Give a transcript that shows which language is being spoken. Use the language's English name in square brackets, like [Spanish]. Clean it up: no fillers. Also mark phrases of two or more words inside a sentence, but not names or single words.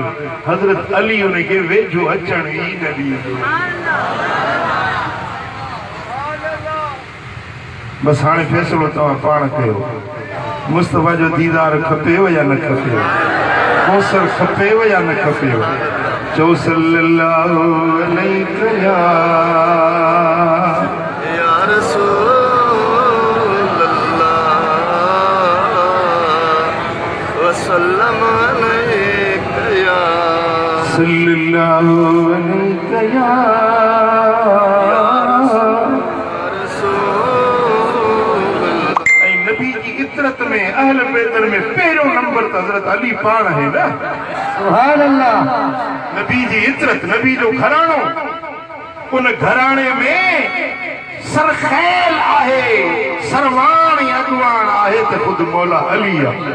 [Sindhi] हज़रत अली उन खे वेझो अचण ई न ॾिनो। बस हाणे फ़ैसिलो तव्हां पाण कयो, मुस्तफ़ा जो दीदार खपेव या न खपेव, कौसर खपेव या न खपेव? चओ [Arabic] صلى الله عليه يا رسول الله وسلم عليك صلى الله عليك يا [Sindhi] इतरत में अहल बैतन में पहिरियों नंबर त हज़रत अली पाण है न। [Arabic] سبحان الله. [Sindhi] नबी जी इतरत, नबी जो घराणो, उन घराणे में सरखैल आहे, सरवान अगवान आहे त खुद मौला अली आहे।